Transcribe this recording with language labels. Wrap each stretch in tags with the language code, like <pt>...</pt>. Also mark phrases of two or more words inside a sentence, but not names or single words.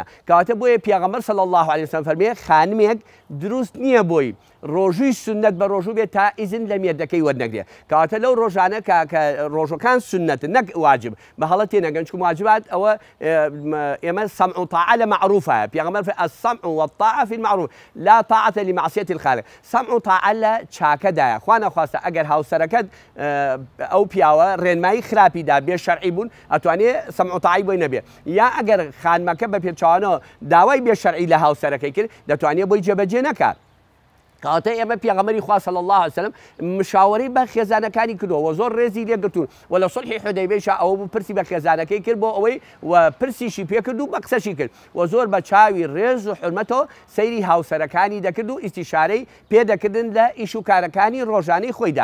<ckb>کەواتە بۆیە پێغەمبەر</ckb> <ar>صلی الله علیه و سلم</ar> <ckb>فەرمێ خانمێک دروست نییە بۆی ڕۆژووی سنەت بە ڕۆژوو بێت تا ئیزن لە مێردەکەی وەرنەگرێت. کەواتە لەو ڕۆژانە کە ڕۆژەکان سنەتن نەک واجب، بە هەڵە تێنەگەن، چکە واجبات ئەوە ئێمە</ckb> <ar>سەمع و طاعە</ar> <ckb>لە معروفە. پێغەمبەر فەرمێ</ckb> <ar>السەمع والطاعة في المعروف لا طاعة لمعصية الخالق. سەمع و طاعە</ar> <ckb>لە چاکەدایە. خوا نەخواستە ئەگەر هاوسەرەکەت ئەو پیاوە ڕێنمایی خراپیدا بێ شەرعی بوون، ئەتوانێ سەمع و طاعەی بۆی نەبێ. یا ئەگەر خانمەکە بە پێچوانەوە داوای بێ شەرعی لە هاوسەرەکەی کرد، دەتوانێت بۆی جێبەجێ نەکات. کەواتە ئێمە پێغەمبەری خوا</ckb> <ar>صلی الله علیه و سلم</ar> <ckb>مشاوەرەی بە خێزانەکانی کردووە و زۆر ڕێزی لێگرتوون و لە سولحی حودەیبیەشا ئەوە بوو پرسی بە خێزانەکەی کرد بۆ ئەوەی و پرسیشی پێ کرد و بە قسەشی کرد و زۆر بە چاوی ڕێز و حورمەتەوە سەیری هاوسەرەکانی دەکرد و ئیستیشارەی پێدەکردن لە ئیش و کارەکانی ڕۆژانەی خۆیدا.</ckb>